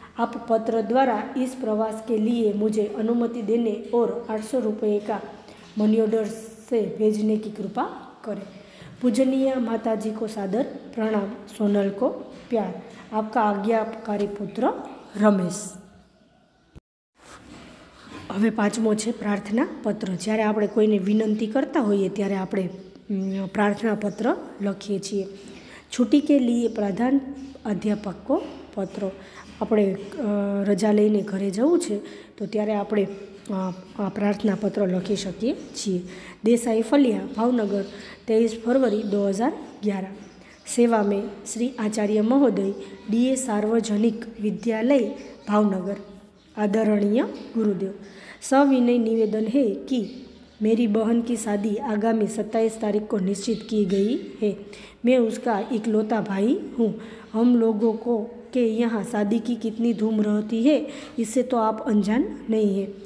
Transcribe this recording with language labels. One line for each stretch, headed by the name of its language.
Hindi: आप पत्र द्वारा इस प्रवास के लिए मुझे अनुमति देने और 800 रुपये का मनी ऑर्डर से भेजने की कृपा करें। पूजनीय माताजी को सादर प्रणाम। सोनल को प्यार। आपका आज्ञाकारी पुत्र रमेश।
Gujarati: હવે પાંચમો છે પ્રાર્થના પત્ર। જ્યારે આપણે કોઈને વિનંતી કરતા હોઈએ ત્યારે આપણે પ્રાર્થના પત્ર લખીએ છીએ।
Hindi: છૂટી કે લીએ પ્રધાન અધ્યાપક કો પત્ર।
Gujarati: આપણે રજા લઈને ઘરે જવું છે તો ત્યારે આપણે આ પ્રાર્થના પત્ર લખી શકીએ છીએ। દેસાઈ ફલિયા, ભાવનગર, 23 फरवरी 2011।
Hindi: सेवा में श्री आचार्य महोदय, DA सार्वजनिक विद्यालय, भावनगर। आदरणीय गुरुदेव, सविनय निवेदन है कि मेरी बहन की शादी आगामी 27 तारीख को निश्चित की गई है। मैं उसका इकलौता भाई हूँ। हम लोगों को के यहाँ शादी की कितनी धूम रहती है इससे तो आप अनजान नहीं है।